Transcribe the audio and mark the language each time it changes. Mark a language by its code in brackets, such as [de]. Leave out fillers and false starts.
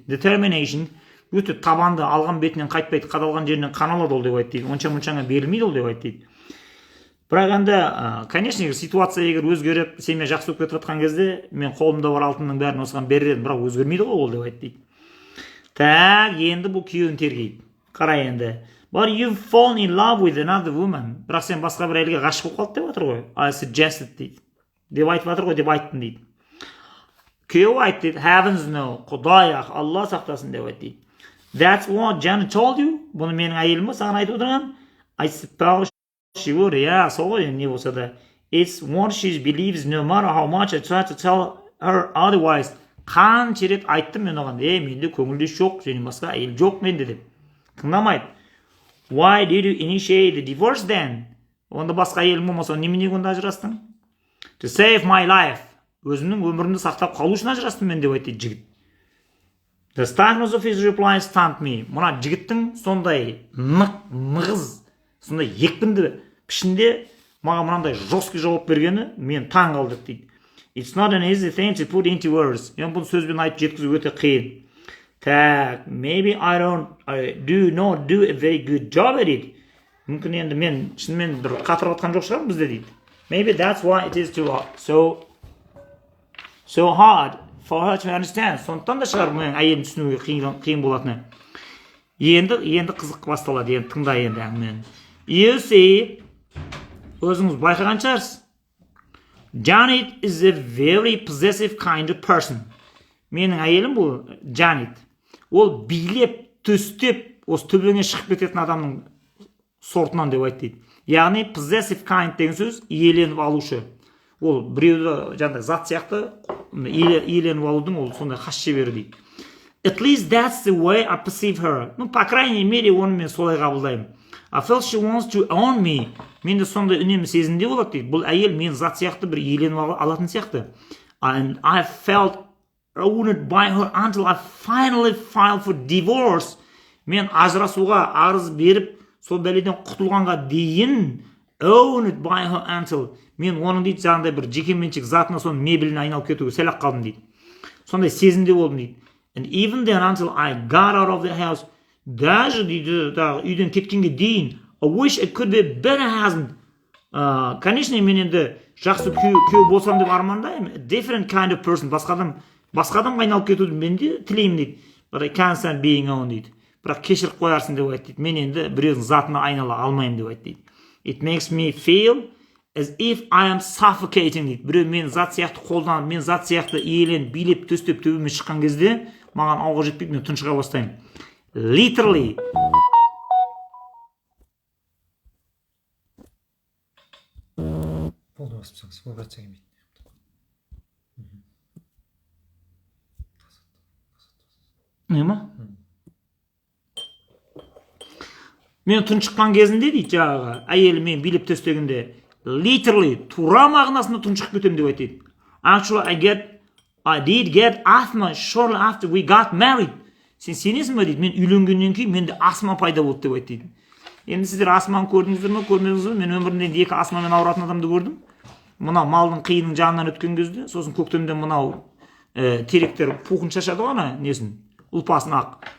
[kk] Determination өте табанды, алған бетінен қайтпайды, қадалған жерінен қан алады ол деп айтты. Онша-мұншаңа берілмейді ол деп айтты. Бірақ енді, конечно, ситуация егер өзгеріп, семья жақсы болып кетіп жатқан кезде, мен қолымда бар алтынның бәрін осыған берер едім, бірақ өзгермейді ғой ол деп айтты. Так, енді бұл күйеуін тергейді. Қарай енді. [en] But you've fallen in love with another woman. [kk] Бірақ сен басқа бір әйелге ғашық болып қалды деп жатыр ғой. [en] I suggested дейді. [kk] Деп айтып жатыр ғой, деп айттым дейді. Күйеуі айтты дейді. [en] Heavens no. [kk] Құдай ақ, Алла сақтасын деп айтты дейді. [en] That's what Janet told you. [kk] Бұны менің әйелім ба саған айтып отырған? [en] I suppose she would. [kk] Yeah, сол ғой не болса да. [en] It's what she believes no matter how much I try to tell her otherwise. [kk] Қанша рет айттым мен оған. Менде көңілдес жоқ, және басқа әйел жоқ менде деп. Тыңдамайды. [en] Why did you initiate the divorce then? [kk] Онда басқа әйелің болмаса, немене онда ажырастың? [en] To save my life. [kk] Өзімнің өмірімді сақтап қалу үшін ажырастым мен деп айтты жігіт. [en] The starkness of his reply stunned me. [kk] Мұна жігіттің сондай нығыз, сондай екпінді пішінде маған мынандай жорсткі жауап бергені мен таң қалдым дейді. [en] It's not an easy thing to put into words. [kk] Бұл сөзбен айтып жеткізу өте қиын. [en] Так, maybe I do not do a very good job at it. [kk] Мүмкін енді мен шынымен бір қатырып атқан жоқ шығармын бізде дейді. [en] Maybe that's why it is so hard for her to understand. [kk] Сондықтан да шығар мен әйелін түсінуге қиын болатыны. Енді қызық басталады. Енді тыңда енді әңгімені. [en] You see, [kk] өзіңіз байқаған шығарсыз. [en] Janet is a very possessive kind of person. [kk] Менің әйелім бұл Janet. Ол билеп, төстеп, осы төбеңе шығып кететін адамның сортынан деп айтты. Яғни possessive kind деген сөз иеленіп алушы. Ол біреуді жаңағыдай зат сияқты иеленіп алудың ол сондай хас шебері дейді. [en] At least that's the way I perceive her. [ru] По крайней мере, [kk] оны мен солай қабылдаймын. [en] I felt she wants to own me. [kk] Менде сондай үнемі сезімде болады дейді. Бұл әйел мен зат сияқты бір иеленіп алатын сияқты. [en] And I felt owned by her until I finally filed for divorce. [kk] Мен ажырасуға арыз беріп, сол бәледен құтылғанға дейін [en] owned by her until [kk] мен оның дейді жаңағыдай бір жекеменшік затына соның мебеліне айналып кетуге сәл-ақ қалдым дейді. Сондай сезімде болдым дейді. [en] And even then until I got out of the house, [kk] даже дейді үйден кеткенге дейін, [en] I wish it could be a better husband. [kk] Конечно, мен енді жақсы күйеу болсам деп армандаймын. [en] A different kind of person. [kk] Басқа адамға айналып кетуді мен де тілеймін дейді. [en] But I can't stand being owned дейді. [kk] Бірақ кешіріп қоярсың деп айтты дейді. Мен енді біреудің затына айнала алмаймын деп айтты дейді. [en] It makes me feel as if I am suffocating дейді. [kk] Біреу мен зат сияқты қолданып, мен зат сияқты иеленіп, билеп, төстеп төбеме шыққан кезде маған ауға жетпейді, мен тұншыға бастаймын. [en] Literally. [kk] Болды басып тұрсаңыз, вибрация келмейді. Не ма? Мен тұншыққан кезінде дейді жаңағы әйелі мен билеп төстегенде literally тура мағынасында тұншығып кетемін деп айтады. [en] Actually, I did get asthma shortly after we got married. [kk] Сен сенесің бе дейді, мен үйленгеннен кейін менде астма пайда болды деп айтты. Енді сіздер астманы көрдіңіздер ме, көрмедіңіздер ме? Мен өмірімде екі астмамен ауыратын адамды көрдім. Мына малдың қиының жанынан өткен кезде, сосын көктемде мынау теректер пухын шашады ғой ана несін, ұлпасын ақ.